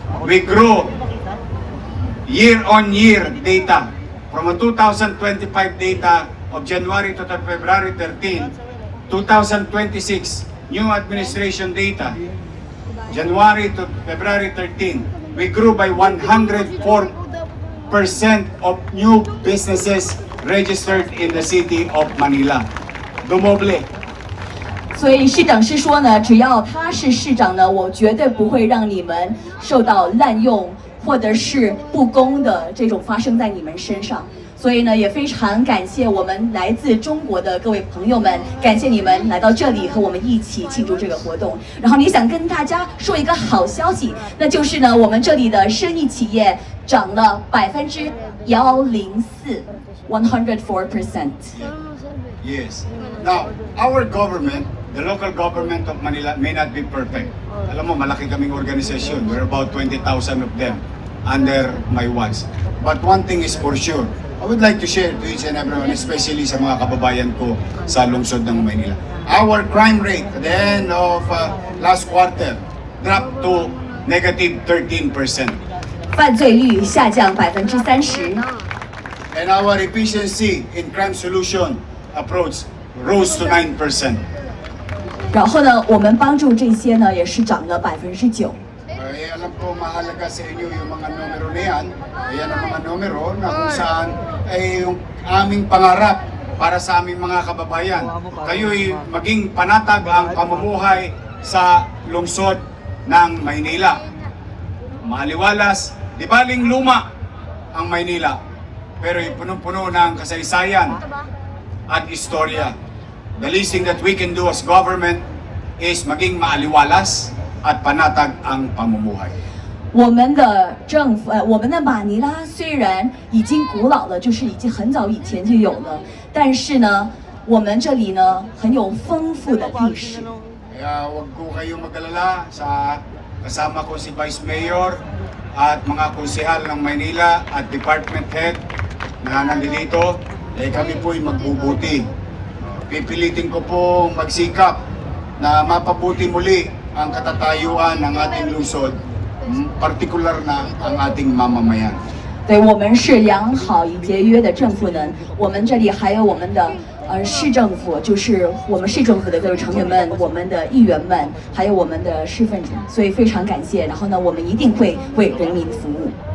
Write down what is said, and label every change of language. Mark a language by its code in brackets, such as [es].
[en] We grow year-on-year data from a 2025 data of January to February 13, 2026 new administration data, January to February 13, we grew by 104% of new businesses registered in the city of Manila. [tl] Dumoble. [zh] 所以市长是说呢，只要他是市长呢，我绝对不会让你们受到滥用或者是不公的这种发生在你们身上。所以呢，也非常感谢我们来自中国的各位朋友们，感谢你们来到这里和我们一起庆祝这个活动。然后也想跟大家说一个好消息，那就是呢，我们这里的生意企业涨了104%，104%。 [en] Yes. Now, our government, the local government of Manila may not be perfect. [tl] Alam mo, malaki kaming organisasyon. [en] We're about 20,000 of them under my watch. But one thing is for sure, I would like to share to each and everyone, especially [tl] sa mga kababayan ko sa lungsod ng Maynila. [en] Our crime rate at the end of last quarter dropped to negative 13%. [zh] 犯罪率下降30%。 [en] And our efficiency in crime solution approach rose to 9%. [zh] 然后呢，我们帮助这些呢，也是涨了9%。 [tl] Alam ko mahalaga sa inyo yung mga numero na yan. Ayan ang mga numero na kung saan ay yung aming pangarap para sa aming mga kababayan. Kayo'y maging panatag ang pamumuhay sa lungsod ng Maynila. Maliwalas, di baling luma ang Maynila, pero punong-puno ng kasaysayan at istorya. [en] The least thing that we can do as government [tl] is maging maaliwalas at panatag ang pamumuhay. [zh] 我们的政府，我们的马尼拉虽然已经古老了，就是已经很早以前就有了，但是呢，我们这里呢很有丰富的历史。 [tl] Kaya huwag ko kayong mag-alala sa kasama ko si Vice Mayor at mga konsehal ng Maynila at Department Head na nandito. Kami po'y magbubuti. Pipilitin ko pong magsikap na mapabuti muli ang katatayuan ng ating lungsod, partikular na ang ating mamamayan. [zh] 对，我们是良好以节约的政府呢。我们这里还有我们的市政府，就是我们市政府的各位成员们、我们的议员们，还有我们的市分子，所以非常感谢。然后呢，我们一定会为人民服务。